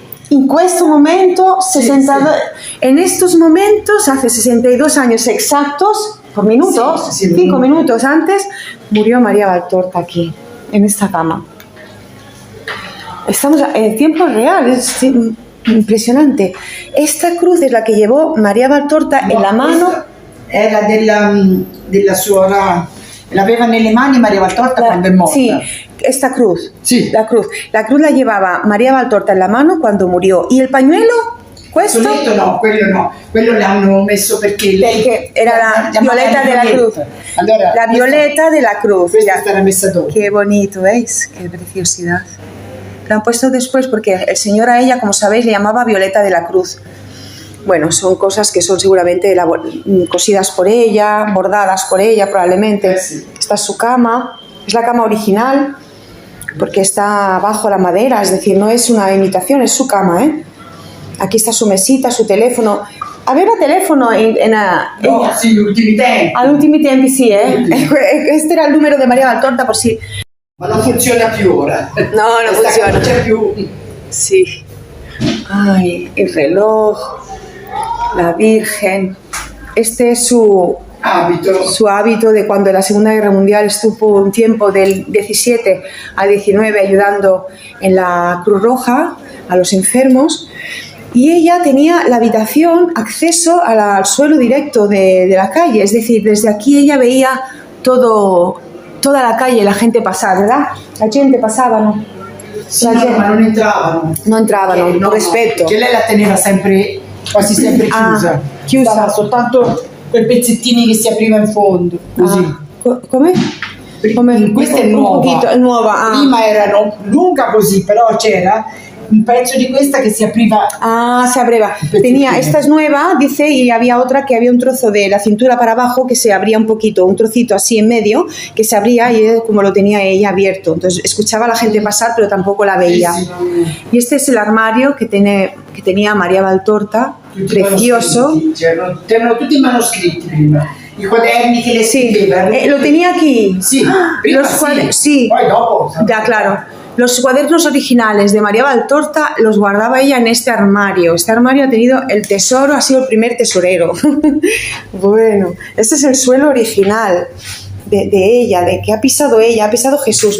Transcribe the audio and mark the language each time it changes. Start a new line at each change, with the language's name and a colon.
Spanish: En questo momento, en estos momentos, hace 62 años exactos, por minutos, 5 minutos antes, murió María Valtorta aquí, en esta cama. Estamos en tiempo real, es impresionante. Esta cruz es la que llevó María Valtorta en la mano.
Italian: Era della suora, l'aveva nelle mani Maria Valtorta quando è morta.
Spanish: Sí, esta cruz. Sí. La cruz la llevaba María Valtorta en la mano cuando murió. ¿Y el pañuelo? ¿Questo?
Italian: No, quello l'hanno messo perché
Spanish: era la violeta de la cruz.
Italian: Allora,
Spanish: la violeta de la cruz.
Italian: Questa è stata messa dopo.
Spanish: Qué bonito, ¿veis? Qué preciosidad. Lo han puesto después porque el Señor a ella, como sabéis, le llamaba Violeta de la Cruz. Bueno, son cosas que son seguramente cosidas por ella, bordadas por ella probablemente. Esta es su cama, es la cama original porque está bajo la madera, es decir, no es una imitación, es su cama, ¿eh? Aquí está su mesita, su teléfono.
Italian: Aveva telefono No, sì, gli ultimi tempi. Agli ultimi tempi sì, Questo era il numero di Maria Valtorta
Spanish: por si...
Italian: Ma non funziona più ora. No, non funziona. Non c'è più.
Spanish: Sí. Ay, el reloj, la Virgen. Este es su hábito de cuando en la Segunda Guerra Mundial estuvo un tiempo del 17 al 19 ayudando en la Cruz Roja a los enfermos. Y ella tenía la habitación, acceso al suelo directo de la calle, es decir, desde aquí ella veía toda la calle, la gente pasar, ¿verdad? La gente pasaba, ¿no?
Italian: Sì, ma non entravano. Non entravano, no, rispetto. Che lei la teneva sempre, quasi sempre chiusa. Chiusa. Stava soltanto quei pezzettini che si apriva in fondo, così. Come? Questa è nuova. È nuova. Prima erano lunga così, però c'era un pezzo di questa
Spanish: que se apriva. Se abriva. Esta es nueva, dice, y había otra que había un trozo de la cintura para abajo que se abría un poquito, un trocito así en medio, que se abría y como lo tenía ella abierto. Entonces escuchaba a la gente pasar, pero tampoco la veía. Y este es el armario que tenía María Valtorta, precioso.
Italian: C'erano tutti i manoscritti prima. I quaderni che le scriveva.
Spanish: Lo tenía aquí.
Italian: Sí, prima
Spanish: sí.
Italian: Poi dopo.
Spanish: Ya, claro. Los cuadernos originales de María Valtorta los guardaba ella en este armario. Este armario ha tenido el tesoro, ha sido el primer tesorero. Bueno, este es el suelo original de ella, de que ha pisado ella, ha pisado Jesús.